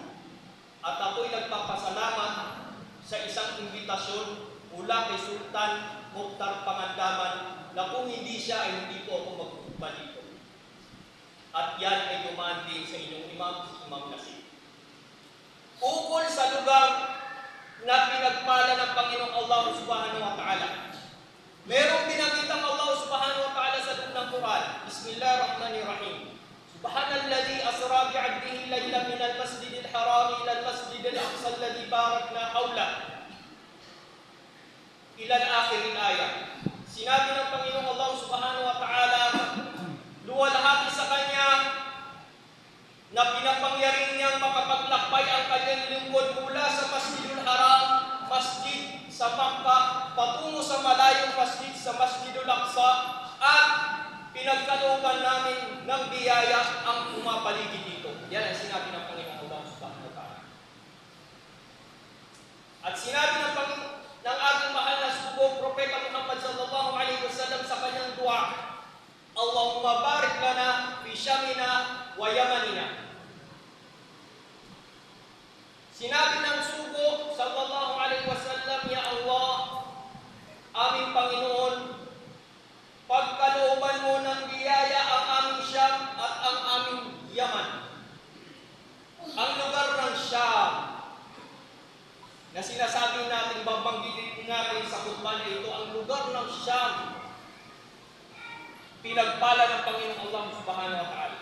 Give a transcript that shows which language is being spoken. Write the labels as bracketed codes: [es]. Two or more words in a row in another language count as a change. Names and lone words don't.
[tl] At ako'y nagpapasalamat sa isang imbitasyon mula kay Sultan Mokhtar Pangandaman na kung hindi siya ay hindi po ako magkhutbah dito. At yan ay dumaan din sa inyong imam, Imam Nasib. Ukol sa lugar na pinagpala ng Panginoong Allah [ar] سبحانه وتعالى. [tl] Merong binanggit ang Allah [ar] سبحانه وتعالى [tl] sa loob ng Quran. [ar] بسم الله الرحمن الرحيم. سبحان الذي أسرى بعبده ليلا من المسجد الحرام إلى المسجد الأقصى الذي باركنا حوله. إلى آخر الآية. [tl] Sinabi ng Panginoong Allah [ar] سبحانه وتعالى, [tl] luwalhati sa Kanya na pinapangyarihan niyang makapaglakbay ang kanyang lingkod mula sa Masjidul Haram, masjid sa Makkah, patungo sa malayong masjid sa Masjidul Aqsa, at pinagkalooban namin ng biyaya ang pumapaligid dito. Yan ang sinabi ng Panginoong Allah [ar] سبحانه وتعالى. [tl] At sinabi ng ating mahal na sugo, Propeta Muhammad [ar] صلى الله عليه وسلم [tl] sa kanyang dua, [ar] اللهم بارك لنا في شامنا ويمننا. [tl] Sinabi ng sugo [ar] صلى الله عليه وسلم, يا الله, [tl] aming Panginoon, pagkalooban mo ng biyaya ang aming Syam at ang aming Yaman. Ang lugar ng Syam na sinasabi natin, babanggitin natin sa khutbah na ito, ang lugar ng Syam, pinagpala ng Panginoong Allah [ar] سبحانه وتعالى.